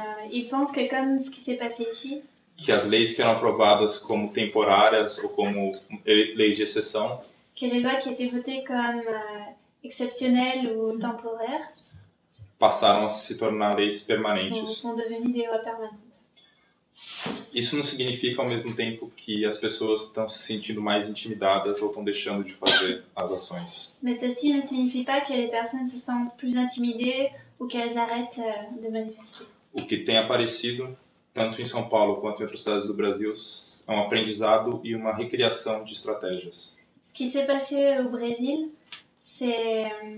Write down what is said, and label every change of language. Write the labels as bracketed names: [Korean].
[French] ils pensent que comme ce qui s'est passé ici, [Portuguese] que as leis que eram aprovadas como temporárias ou como leis de exceção, [French] que les lois qui étaient votées comme exceptionnelles ou temporaires [Portuguese] passaram a se tornar leis permanentes. [French] sont devenues des lois permanentes. [Portuguese] Isso não significa ao mesmo tempo que as pessoas estão se sentindo mais intimidadas ou estão deixando de fazer as ações. [French] Mais ceci ne signifie pas que les personnes se sentent plus intimidées ou qu'elles arrêtent de manifester. [Portuguese] O que tem aparecido, tanto em São Paulo quanto em outras cidades do Brasil, é um aprendizado e uma recriação de estratégias. [French] Ce qui s'est passé au Brésil, c'est...